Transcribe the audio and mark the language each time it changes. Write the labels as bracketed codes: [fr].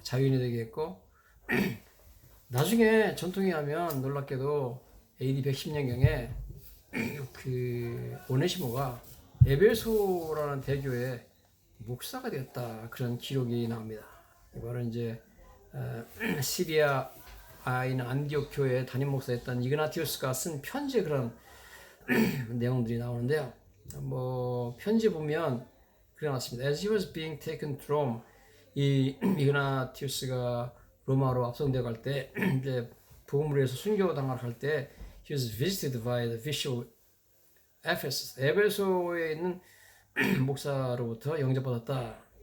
[ko] 자유인이 되게 했고 나중에 전통에 하면 놀랍게도 AD 110년경에 그 오네시모가 에베소라는 대교의 목사가 되었다. 그런 기록이 나옵니다. 바로 이제 시리아에 안디옥 교회 담임 목사였던 이그나티우스가 쓴 편지에 그런 내용들이 나오는데요. 뭐 편지 보면 그래 놨습니다. [en] As he was being taken to Rome, [ko] 이 이그나티우스가 로마로 압송되어 갈 때 이제 복음을 위해서 순교당하러 갈 때 [en] he was visited by the bishop of Ephesus. [ko] 에베소에 있는 목사로부터 영접받았다.